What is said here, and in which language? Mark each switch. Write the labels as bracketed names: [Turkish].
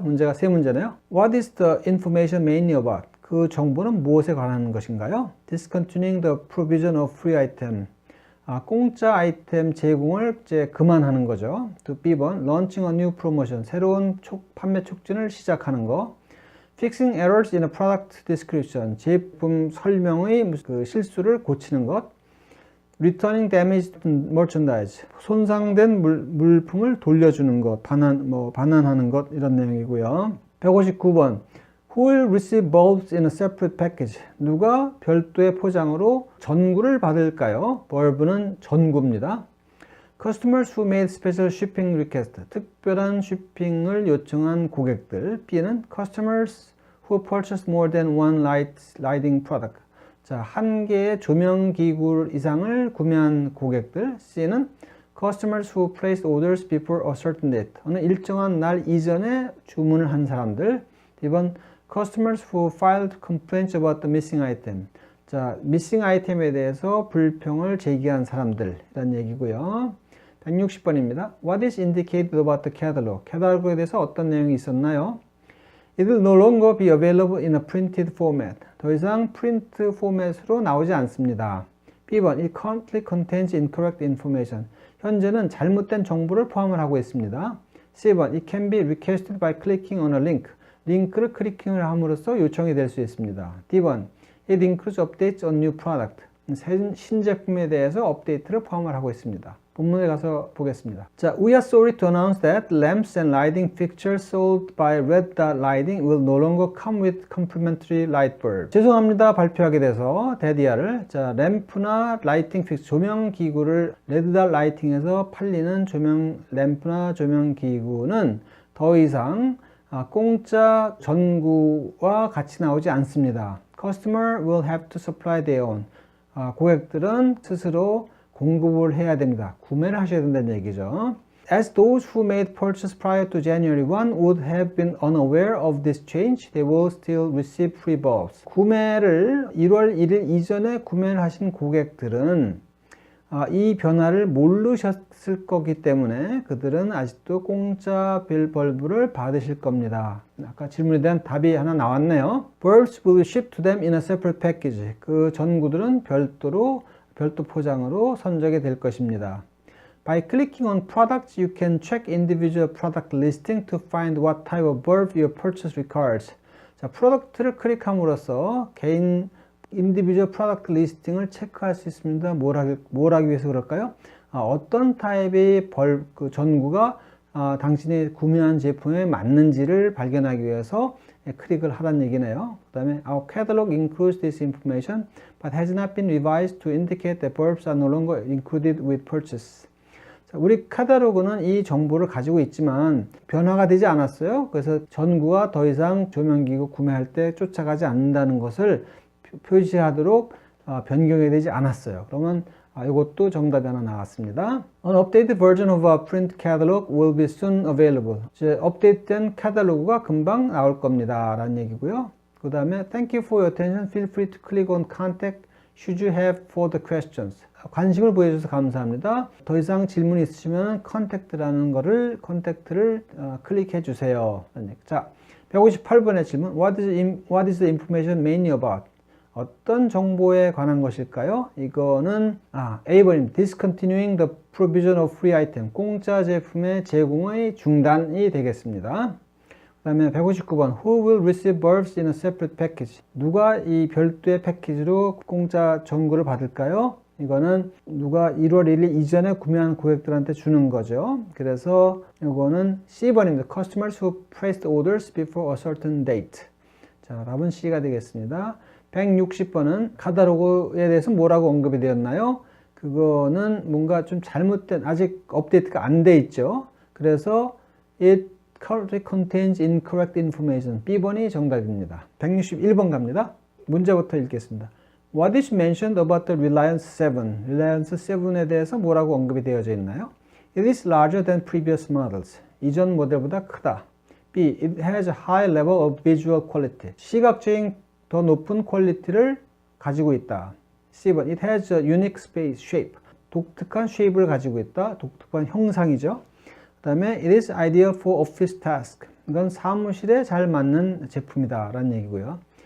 [Korean] 문제가 세 문제네요. [English] What is the information mainly about? [Korean] 그 정보는 무엇에 관한 것인가요? [English] Discontinuing the provision of free item. [Korean] 공짜 아이템 제공을 이제 그만하는 거죠. 또 B번, [English] launching a new promotion. [Korean] 새로운 판매 촉진을 시작하는 거. [English] Fixing errors in a product description. [Korean] 제품 설명의 그 실수를 고치는 것. [English] Returning damaged merchandise. [Korean] 손상된 물품을 돌려주는 것. 반환하는 것. 이런 내용이고요. 159번. [English] Who will receive bulbs in a separate package? [Korean] 누가 별도의 포장으로 전구를 받을까요? bulb는 전구입니다. [English] Customers who made special shipping request. [Korean] 특별한 쇼핑을 요청한 고객들. B는 [English] Customers who purchased more than one lighting product. [Korean] 자, 한 개의 조명 기구 이상을 구매한 고객들. C는 [English] Customers who placed orders before a certain date. [Korean] 어느 일정한 날 이전에 주문을 한 사람들. D번 [English] Customers who filed complaints about the missing item. [Korean] 자, [English] missing item [Korean] 에 대해서 불평을 제기한 사람들 이란 얘기고요. 160번입니다. [English] What is indicated about the catalog? [Korean] 캐탈로그에 대해서 어떤 내용이 있었나요? [English] It will no longer be available in a printed format. [Korean] 더 이상 프린트 포맷으로 나오지 않습니다. B번 [English] It currently contains incorrect information. [Korean] 현재는 잘못된 정보를 포함을 하고 있습니다. C번 [English] It can be requested by clicking on a link. [Korean] 링크를 클릭을 함으로써 요청이 될 수 있습니다. D번, [English] It includes updates on new product. [Korean] 신제품에 대해서 업데이트를 포함을 하고 있습니다. 본문에 가서 보겠습니다. 자, [English] We are sorry to announce that lamps and lighting fixtures sold by Red Dot Lighting will no longer come with complimentary light bulb. [Korean] 죄송합니다. 발표하게 돼서 데디아를 자, 램프나 라이팅 픽스 조명 기구를 레드 닷 라이팅에서 팔리는 램프나 조명 기구는 더 이상 공짜 전구와 같이 나오지 않습니다. [English] Customer will have to supply their own. [Korean] 고객들은 스스로 공급을 해야 됩니다. 구매를 하셔야 된다는 얘기죠. [English] As those who made purchase prior to January 1 would have been unaware of this change, they will still receive free bulbs. [Korean] 구매를 1월 1일 이전에 구매를 하신 고객들은 이 변화를 모르셨을 거기 때문에 그들은 아직도 공짜 빌벌브를 받으실 겁니다. 아까 질문에 대한 답이 하나 나왔네요. [English] Bulbs will be shipped to them in a separate package. [Korean] 그 전구들은 별도 포장으로 선적이 될 것입니다. [English] By clicking on products, you can check individual product listing to find what type of bulb your purchase requires. [Korean] 자, 프로덕트를 클릭함으로써 개인 인디비주얼 프로덕트 리스팅을 체크할 수 있습니다. 뭘 하기 위해서 그럴까요? 어떤 타입의 그 전구가 당신이 구매한 제품에 맞는지를 발견하기 위해서 클릭을 하라는 얘기네요. 그 다음에 [English] Our catalog includes this information but has not been revised to indicate that bulbs are no longer included with purchase. [Korean] 자, 우리 카탈로그는 이 정보를 가지고 있지만 변화가 되지 않았어요. 그래서 전구가 더 이상 조명기구 구매할 때 쫓아가지 않는다는 것을 표시하도록 변경이 되지 않았어요. 그러면 이것도 정답이 하나 나왔습니다. [English] An updated version of our print catalog will be soon available. [Korean] 이제 업데이트된 카탈로그가 금방 나올 겁니다. 라는 얘기고요. 그 다음에 [English] Thank you for your attention. Feel free to click on contact should you have further questions. [Korean] 관심을 보여주셔서 감사합니다. 더 이상 질문이 있으시면 컨택트를 클릭해 주세요. 자, 158번의 질문. [English] What is the information mainly about? [Korean] 어떤 정보에 관한 것일까요? 이거는 A번입니다. [English] Discontinuing the provision of free item. [Korean] 공짜 제품의 제공의 중단이 되겠습니다. 그 다음에 159번 [English] Who will receive bulbs in a separate package? [Korean] 누가 이 별도의 패키지로 공짜 전구를 받을까요? 이거는 누가 1월 1일 이전에 구매한 고객들한테 주는 거죠. 그래서 이거는 C번입니다. [English] Customers who placed orders before a certain date. [Korean] 자, 답은 C가 되겠습니다. 160번은 카탈로그에 대해서 뭐라고 언급이 되었나요? 그거는 뭔가 좀 잘못된, 아직 업데이트가 안 돼 있죠. 그래서 [English] it currently contains incorrect information. [Korean] B번이 정답입니다. 161번 갑니다. 문제부터 읽겠습니다. [English] What is mentioned about the Reliance 7? [Korean] Reliance 7에 대해서 뭐라고 언급이 되어져 있나요? [English] It is larger than previous models. [Korean] 이전 모델보다 크다. B. [English] It has a high level of visual quality. [Korean] 시각적인 더 높은 퀄리티를 가지고 있다. C번. [English] It has a unique space shape. [Korean] 독특한 쉐입을 가지고 있다. 독특한 형상이죠. 그 다음에 [English] It is ideal for office task. [Korean] 이건 사무실에 잘 맞는 제품이다 라는 얘기고요.